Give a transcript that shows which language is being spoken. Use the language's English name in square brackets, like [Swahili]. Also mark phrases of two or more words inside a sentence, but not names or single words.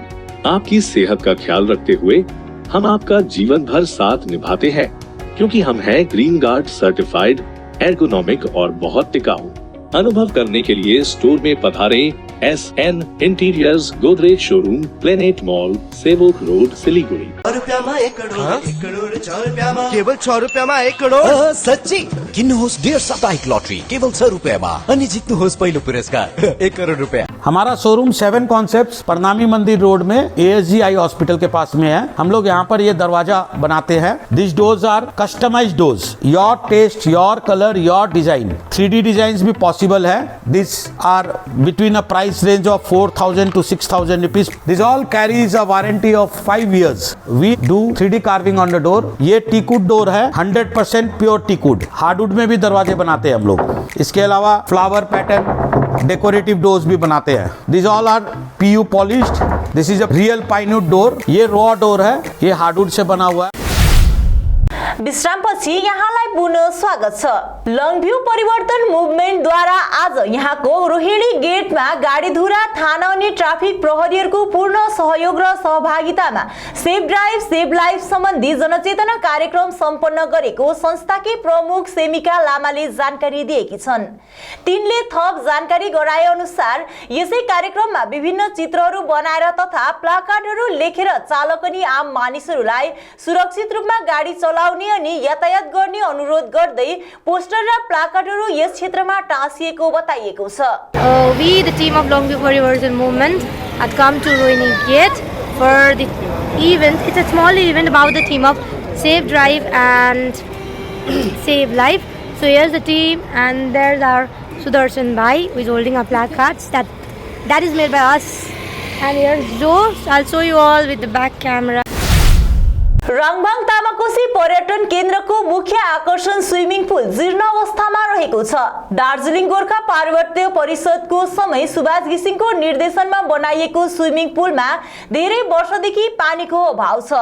[Hindi] आपकी सेहत का ख्याल रखते हुए हम आपका जीवन भर साथ निभाते हैं, क्योंकि हम हैं ग्रीन गार्ड सर्टिफाइड, एर्गोनॉमिक और बहुत टिकाऊ। अनुभव करने के लिए स्टोर में पधारें SN Interiors Godrej Showroom, Planet Mall, Sevok Road, Siliguri. [Nepali] केवल 6 रुपैयाँमा 1 करोड सच्ची किन्नुहोस् डेढ साप्ताहिक लटरी केवल 6 रुपैयाँमा अनि जित्नुहोस् पहिलो पुरस्कार 1 करोड रुपैयाँ। [Hindi] हमारा शोरूम 7 कॉन्सेप्ट्स प्रणामी मंदिर रोड में ASG आई हॉस्पिटल के पास में है। हम लोग यहाँ पर ये दरवाजा बनाते हैं। [English] this doors are customized doors, your taste, your color, your design. [Hindi] 3D डिजाइन भी पॉसिबल है। [English] this are between a price range of 4,000 to 6,000 rupees. This all carries a warranty of 5 years. We do 3D carving on the door. [Hindi] ये [English] teakwood door [Hindi] है, 100% [English] pure teakwood. [Hindi] हार्डवुड में भी दरवाजे बनाते हैं हम लोग। इसके अलावा [English] flower pattern decorative doors [Hindi] भी बनाते हैं। [English] this all are PU polished. this is a real pinewood door. [Hindi] ये [English] raw door [Hindi] है, ये हार्डवुड से बना हुआ है। [Nepali] विश्रामपछि यहाँलाई पुनः स्वागत छ। लङभ्यू परिवर्तन मुभमेन्टद्वारा आज यहाँको रोहिणी गेटमा गाडीधुरा थाना अनि ट्राफिक प्रहरीहरूको पूर्ण सहयोग र सहभागितामा [English] save drive save life [Nepali] सम्बन्धी जनचेतना कार्यक्रम सम्पन्न गरेको संस्थाकी प्रमुख सेमिका लामाले जानकारी दिएकी छन्। तिनले थप जानकारी गराए अनुसार यसै कार्यक्रममा विभिन्न चित्रहरू बनाएर तथा प्लाकार्डहरू लेखेर चालक अनि आम मानिसहरूलाई सुरक्षित रूपमा गाडी चलाउने अनि यातायात गर्ने अनुरोध गर्दै पोस्टर र प्लाकार्डहरू यस क्षेत्रमा टाँसिएको बताइएको छ। [English] We, the team of Longview Parivartan movement, had come to Rohini Gate for the event. It's a small event about the theme of Save Drive and Save Life. So here's the team, and there's our Sudarshan Bhai, who is holding our placards. That is made by us. And here's Joe. So I'll show you all with the back camera. [Nepali] रङभाङ तामाकोशी पर्यटन केन्द्रको मुख्य आकर्षण [English] swimming pool [Nepali] जीर्ण अवस्थामा रहेको छ। दार्जिलिङ गोर्खा पार्वत्य परिषदको समय सुभाष घिसिङको निर्देशनमा बनाइएको [English] swimming pool मा [Nepali] धेरै वर्षदेखि पानीको अभाव छ।